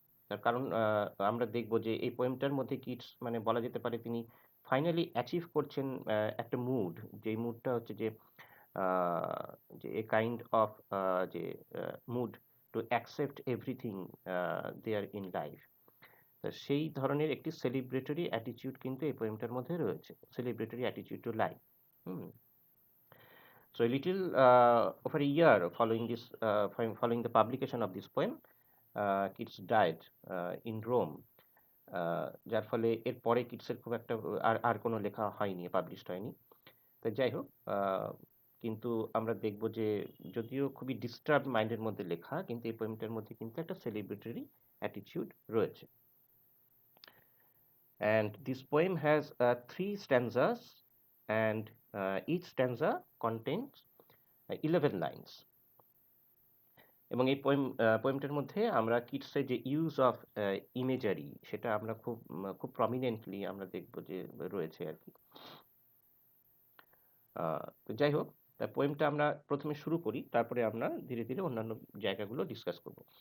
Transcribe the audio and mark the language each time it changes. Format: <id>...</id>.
<bn>তার কারণ আমরা দেখব যে এই পোয়েমটার মধ্যে কিটস মানে বলা যেতে পারে তিনি ফাইনালি অ্যাচিভ করছেন একটা মুড। যেই মুডটা হচ্ছে যে আ যে এ কাইন্ড অফ যে</bn> <en>Mood to accept everything there in life.</en> <bn>তা সেই ধরনের একটি সেলিব্রেটরি অ্যাটিটিউড কিন্তু এই পোয়েমটার মধ্যে রয়েছে।</bn> <en>Celebratory attitude to life. Hmm? So a little over a year following the publication of this poem, Keats died in Rome.</en> <bn>যার ফলে এরপরে কিটসের খুব একটা আর আর কোনো লেখা হয়নি, পাবলিশড হয়নি। তো যাই হোক, কিন্তু আমরা দেখব যে যদিও খুবই ডিস্টার্বড মাইন্ডের মধ্যে লেখা, কিন্তু এই পোয়েমটার মধ্যে কিন্তু একটা সেলিব্রেটরি অ্যাটিটিউড রয়েছে।</bn> <en>And this poem has 3 stanzas, and each stanza contains 11 lines.</en> <bn>এবং এই পোয়েমটার মধ্যে আমরা কিটসের যে ইউজ অফ ইমেজারি সেটা আমরা খুব প্রমিনেন্টলি আমরা দেখব যে রয়েছে আর কি। তো যাই হোক, তা পোয়েমটা আমরা প্রথমে শুরু করি, তারপরে আমরা ধীরে ধীরে অন্যান্য জায়গাগুলো ডিসকাস করব।</bn>